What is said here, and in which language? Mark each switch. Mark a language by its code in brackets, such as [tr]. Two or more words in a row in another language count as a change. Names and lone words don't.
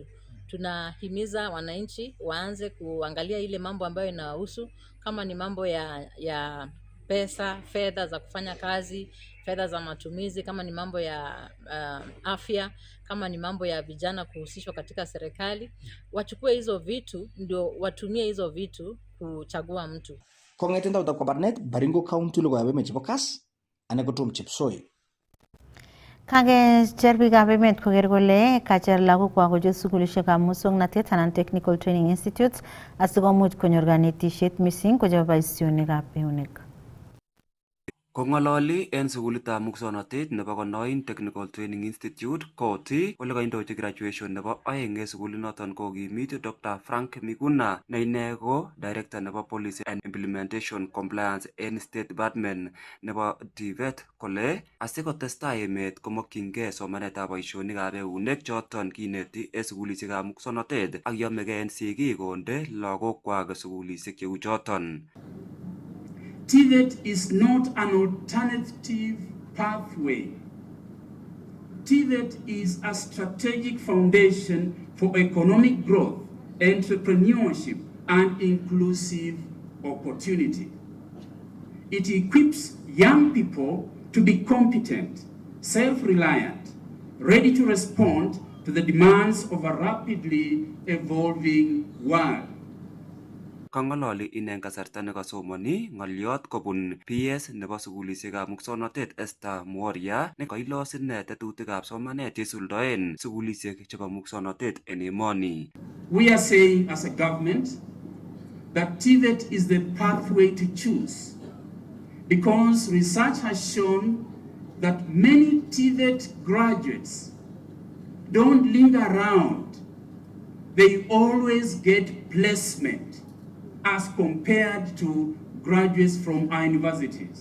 [sw] Tunahimiza wananchi waanze kuangalia ile mambo ambayo inawahusu, kama ni mambo ya pesa, fedha za kufanya kazi, fedha za matumizi, kama ni mambo ya afya, kama ni mambo ya vijana kuhusishwa katika serikali, wachukue hizo vitu ndio watumie hizo vitu kuchagua mtu. [kln] Kong'eten tautab Kabarnet, Baringo County logoiwek emet chebo Kass, ane ko Tom Chepsoi. Kakecher biikab emet koker kole kacher lagokwak kochut sukulishekab muswoknotet anan [en] technical training institutes [kln] asikomuch konyor kanetisiet missing ko chebo boisionikab eunek. Kong'ololi en sukulitab muswoknotet nebo Konoin Technical Training Institute koti ole kaindochi graduation nebo 2 en sukulinoton kokimit Dr. Frank Miguna ne ine ko director nebo Policy and Implementation Compliance en State Department nebo TVET kole asikotestai emet komokyingei somanetab boisionikab eunek choton kineti en sukulisiekab muswoknotet ak yomegei en sigik konde lagokwak sukulisiek cheu choton. [en] TVET is not an alternative pathway. TVET is a strategic foundation for economic growth, entrepreneurship, and inclusive opportunity. It equips young people to be competent, self-reliant, ready to respond to the demands of a rapidly evolving world. [kln] Kang'ololi ine kasarta nekasomani ng'olyot kobun PS nebo sukulisiekab muswoknotet Esther Mworia ne kailos ine tetutikab somanet cheisuldoen sukulisiek chebo muswoknotet en emoni. [en] We are saying as a government that TVET is the pathway to choose because research has shown that many TVET graduates don't linger around. They always get placement as compared to graduates from our universities.